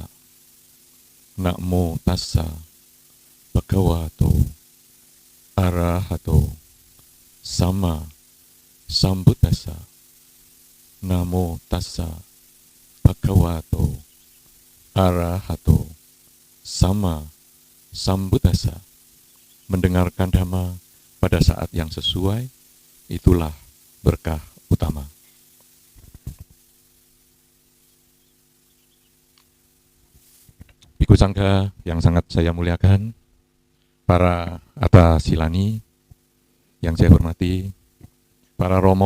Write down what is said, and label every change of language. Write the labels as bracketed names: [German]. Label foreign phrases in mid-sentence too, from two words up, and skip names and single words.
[Pali] Namo tassa bhagavato arahato sama sambuddhassa. Namo tassa bhagavato arahato sama sambuddhassa. [Indonesian] Mendengarkan dhamma pada saat yang sesuai, itulah berkah utama. Biku Sangha yang sangat saya muliakan, para Atasilani yang saya hormati, para Romo